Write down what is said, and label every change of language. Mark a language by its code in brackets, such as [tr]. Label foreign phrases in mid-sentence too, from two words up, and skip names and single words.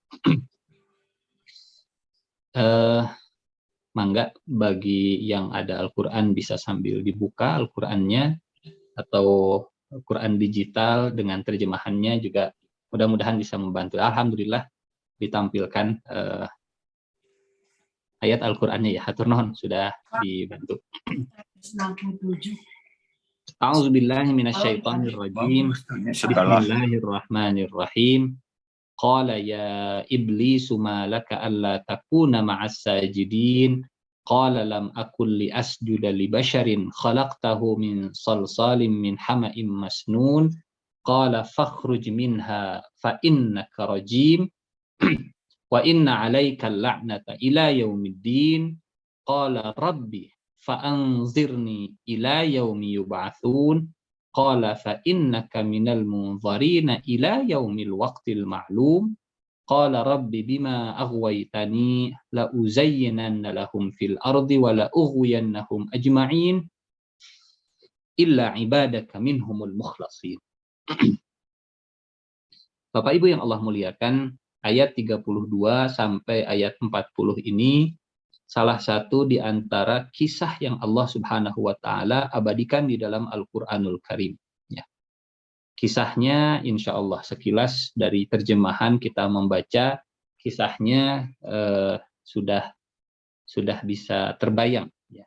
[id] Mangga bagi yang ada Al-Quran bisa sambil dibuka Al-Qurannya, atau Al-Quran digital dengan terjemahannya juga mudah-mudahan bisa membantu. Alhamdulillah ditampilkan ayat Al-Qur'annya ya, [su] hatur nuhun [id] sudah dibantu. [ar] أعوذ بالله من الشيطان الرجيم. بسم الله الرحمن الرحيم. قال يا إبليس ما لك ألا تكون مع الساجدين. قال لم أكن لأسجد لبشر خلقته من صلصال من حمإ مسنون. قال فاخرج منها فإنك رجيم. وإن عليك اللعنة إلى يوم الدين. قال رب فأنظرني إلى يوم يبعثون. قال فإنك من المنظرين إلى يوم الوقت المعلوم. قال رب بما أغويتني لأزينن لهم في الأرض ولأغوينهم أجمعين إلا عبادك منهم المخلصين. [id] Bapak Ibu yang Allah muliakan, ayat 32 sampai ayat 40 ini salah satu di antara kisah yang Allah [ar] سبحانه وتعالى [id] abadikan di dalam Al-Qur'anul Karim ya. Kisahnya [ar] إن شاء الله [id] sekilas dari terjemahan kita membaca kisahnya sudah bisa terbayang ya.